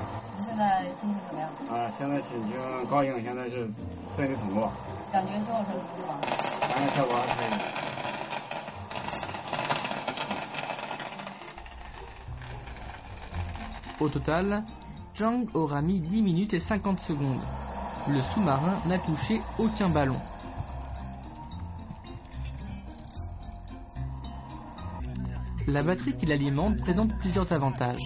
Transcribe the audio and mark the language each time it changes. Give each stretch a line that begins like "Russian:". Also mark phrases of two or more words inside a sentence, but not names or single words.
Chinese: 您现在心情怎么样？现在心情高兴，现在是顺利通过。感觉效果成功吗？感觉效果还可以。
French: Au total, Zhang aura mis 10 minutes et 50 secondes. Le sous-marin n'a touché aucun ballon. La batterie qui l'alimente présente plusieurs avantages.